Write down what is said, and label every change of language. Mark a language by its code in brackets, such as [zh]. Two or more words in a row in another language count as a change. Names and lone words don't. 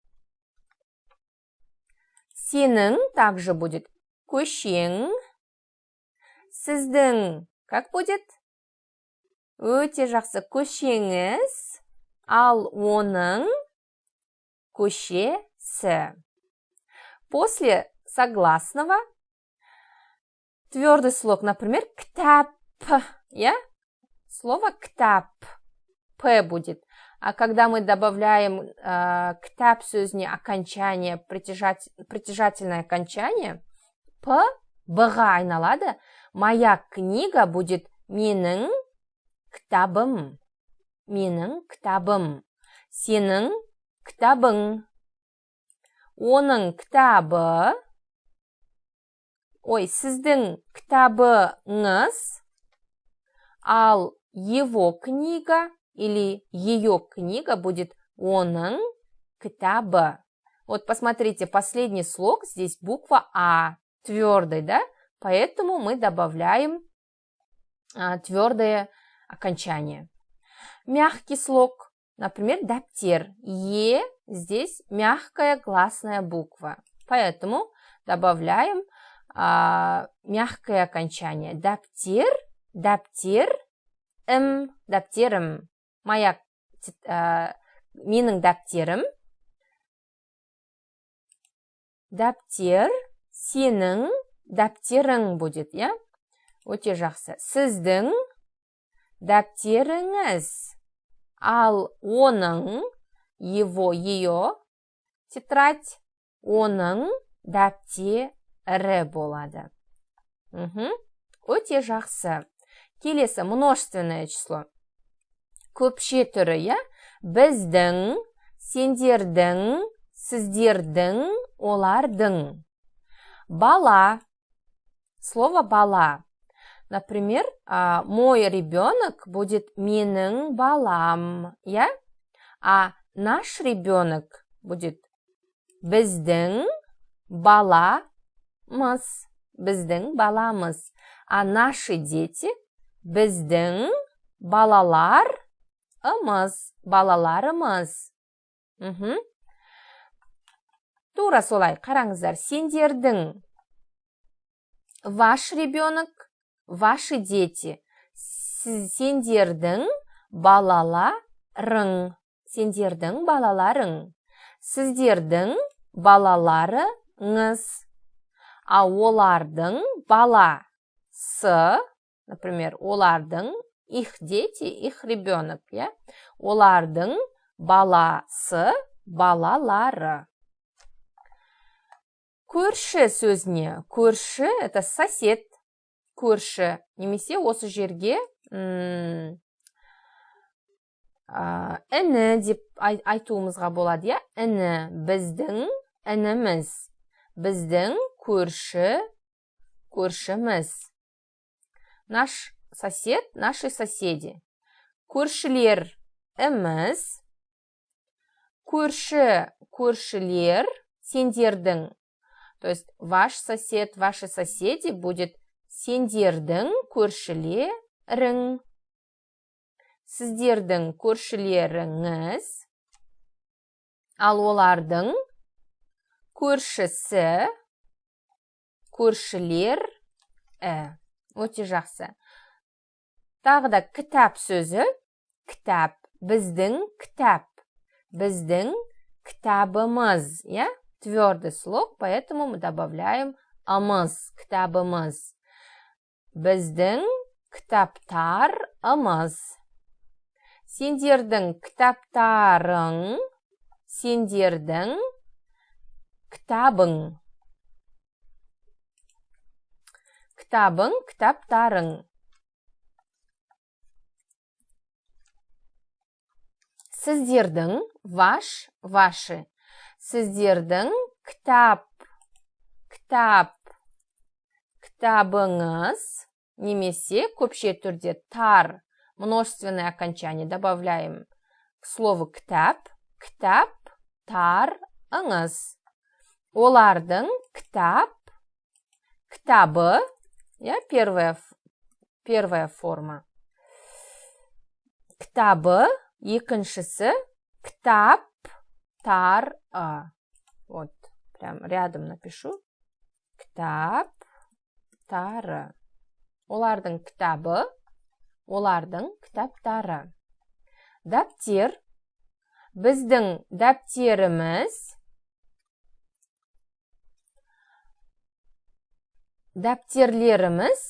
[kk] Сенің [ru] также будет [kk] көшең. [ru] Сіздің как будет? [kk] Өте жақсы, көшеңіз, ал оның көшесі. [ru] После согласного твердый слог, например, ктап, я? Слово ктап, п будет. А когда мы добавляем [kk] ктап сөзіне [ru] окончание, притяжательное окончание, п, [kk] б-ға айналады. [ru] Моя книга будет [kk] менің кітабым. Менің кітабым. Сенің кітабың. Оның кітабы. Ой, сіздің кітабыңыз. [ru] Ал его книга или ее книга будет [kk] оның кітабы. [ru] Вот посмотрите, последний слог, здесь буква А, твердый, да? Поэтому мы добавляем твердое окончание. Мягкий слог, например, даптер. Е, здесь мягкая гласная буква. Поэтому добавляем мягкое окончание. [kk] Даптер, даптер, даптерім. [ru] Моя, [kk] менің даптерім. Даптер, сенің дәптерің [ru] будет, я? [kk] Өте жақсы. Сіздің дәптеріңіз. Ал оның, [ru] его, ее, тетрадь, [kk] оның дәптері болады. Өте жақсы. [ru] Келесі множественное число. [kk] Көпше түрі, я? Біздің, сендердің, сіздердің, олардың. Бала. [ru] Слово бала. Например, мой ребенок будет [kk] менің балам, [ru] я? А наш ребенок будет [kk] біздің баламыз. Біздің баламыз. [ru] А наши дети [kk] біздің балаларымыз. Тура солай, қараңыздар. Сендердің. [ru] Ваш ребенок, ваши дети. [kk] Сендердің балаларың. Сендердің балаларың. Сіздердің балаларыңыз. А олардың баласы, например, олардың, [ru] их дети, их ребенок, я? [kk] Олардың баласы, балалары. Көрші сөзіне. Көрші – [ru] это сосед. [kk] Көрші. Немесе осы жерге іні деп айтуымызға болады, я? Іні, біздің ініміз. Біздің көршіміз. [ru] Наш сосед, наши соседи. [kk] Көршілеріміз. Көршілер, сендердің. [ru] То есть, ваш сосед, ваши соседи будет [kk] сендердің көршілерің. Сіздердің көршілеріңіз. Ал олардың көршісі, көршілер. Өте жақсы. Тағы да кітап сөзі. Кітап. Біздің кітап. Біздің кітабымыз. [ru] Я? Твердый слог, поэтому мы добавляем ымыз. [kk] Кітабымыз. Біздің кітаптарымыз. Сендердің кітаптарың. Сендердің кітабың. Кітабың, кітаптарың. Сіздердің, [ru] ваш, ваши. [kk] Сіздердің кітабыңыз, немесе көпше түрде тар, [ru] множественное окончание добавляем к слову [kk] кітап, кітаптарыңыз. Олардың кітабы, [ru] я, первая форма. [kk] Кітабы, екіншісі, кітаптары. [ru] Вот, прям рядом напишу. [kk] Кітаптары. Олардың кітабы, олардың кітаптары. Дәптер. Біздің дәптеріміз. Дәптерлеріміз.